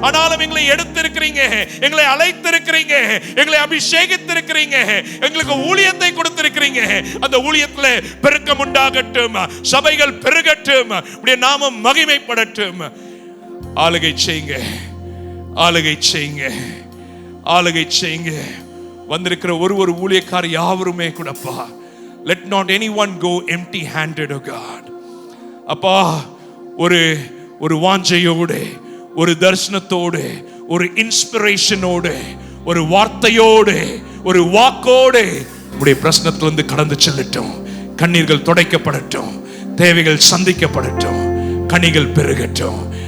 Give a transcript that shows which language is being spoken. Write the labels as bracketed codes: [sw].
[ta] ஆனாலும் எங்களை எடுத்திருக்கிறீங்க, எங்களை அழைத்திருக்கிறீங்க, எங்களை அபிஷேகித்திருக்கிறீங்க, எங்களுக்கு ஊழியத்தை கொடுத்திருக்கிறீங்க. அந்த ஊழியத்துல பெருக்கம் உண்டாகட்டும், சபைகள் பெருகட்டும், உடைய நாமம் மகிமைப்படட்டும். ஆளுகை செய்யுங்க, ஆளுகை செய்யுங்க, ஆளுகை செய்யுங்க. வந்திருக்கிற ஒரு ஊழியக்கார யாவருமே கூடப்பா, [en] let not anyone go empty handed, oh God. [ta] அப்பா, ஒரு வாஞ்சையோடு, ஒரு தரிசனத்தோடு, ஒரு இன்ஸ்பிரேஷனோடு, ஒரு வார்த்தையோடு, ஒரு வாக்கோடு உடைய பிரச்சனத்திலிருந்து கடந்து செல்லட்டும். கண்ணீர்கள் துடைக்கப்படட்டும், தேவைகள் சந்திக்கப்படட்டும், கனிகள் பெருகட்டும்.